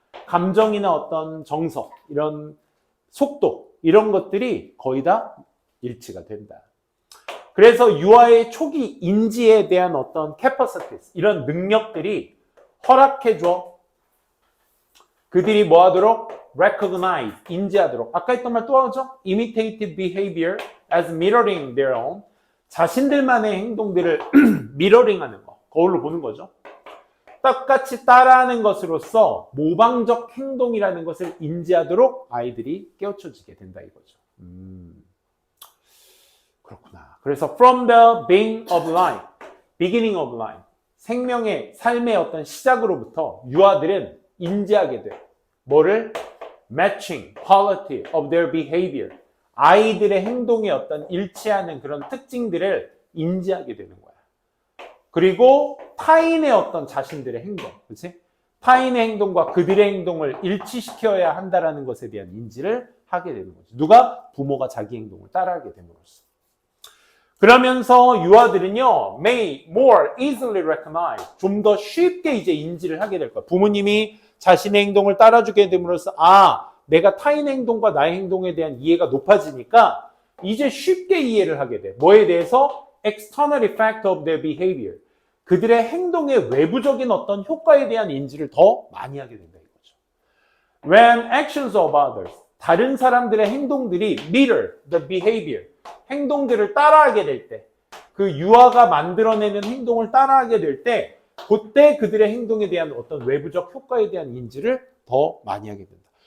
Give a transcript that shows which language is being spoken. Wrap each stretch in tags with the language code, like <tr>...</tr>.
<ko>감정이나 어떤 정서, 이런 속도, 이런 것들이 거의 다 일치가 된다. 그래서 유아의 초기 인지에 대한 어떤 capacity, 이런 능력들이 허락해줘. 그들이 뭐 하도록?</ko> <en>recognize, 인지하도록.</en> <ko>아까 했던 말 또 하죠?</ko> <en>imitative behavior as mirroring their own.</en> <ko>자신들만의 행동들을 미러링하는 거. 거울로 보는 거죠. 똑같이 따라하는 것으로서 모방적 행동이라는 것을 인지하도록 아이들이 깨우쳐지게 된다 이거죠. 그렇구나. 그래서</ko> <en>from the beginning of life, beginning of life,</en> <ko>생명의 삶의 어떤 시작으로부터 유아들은 인지하게 돼. 뭐를?</ko> <en>matching, quality of their behavior.</en> <ko>아이들의 행동의 어떤 일치하는 그런 특징들을 인지하게 되는 거야. 그리고 타인의 어떤 자신들의 행동, 그렇지? 타인의 행동과 그들의 행동을 일치시켜야 한다라는 것에 대한 인지를 하게 되는 거죠. 누가? 부모가 자기 행동을 따라하게 됨으로써. 그러면서 유아들은요,</ko> <en>may more easily recognize,</en> <ko>좀 더 쉽게 이제 인지를 하게 될 거야. 부모님이 자신의 행동을 따라주게 됨으로써 내가 타인의 행동과 나의 행동에 대한 이해가 높아지니까 이제 쉽게 이해를 하게 돼. 뭐에 대해서?</ko> <en>external effect of their behavior.</en> <ko>그들의 행동의 외부적인 어떤 효과에 대한 인지를 더 많이 하게 된다 이거죠.</ko> <en>When actions of others,</en> <ko>다른 사람들의 행동들이</ko> <en>mirror the behavior,</en> <ko>행동들을 따라하게 될 때, 그 유아가 만들어내는 행동을 따라하게 될 때, 그때 그들의 행동에 대한 어떤 외부적 효과에 대한 인지를 더 많이 하게 된다.</ko>